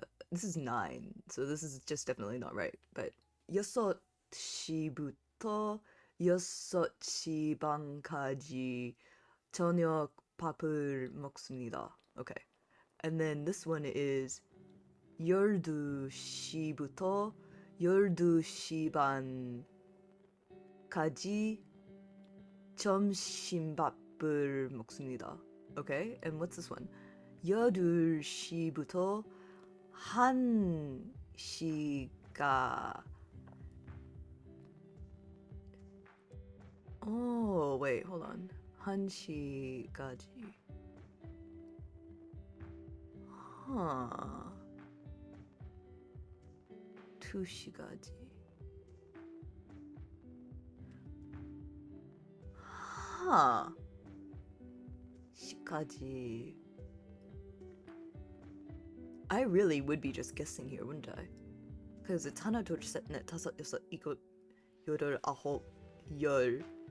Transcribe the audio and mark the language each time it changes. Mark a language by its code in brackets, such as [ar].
[en] This is 9, so this is just definitely not right. But [ko] 6시부터 6시 반까지 저녁밥을 먹습니다. [en] Okay. And then this one is [ko] 12시부터 12시 반까지 점심밥을 먹습니다. [en] Okay. And what's this one? [ko] 12시부터 1시가. [en] Oh, wait, hold on. [ko] 1시까지. Huh. 2시까지. Huh. 시까지. [en] I really would be just guessing here, wouldn't I? Because it's [ko] 하나, 둘, 셋, 넷, 다섯, 여섯, 일곱, 여덟, 아홉, 열.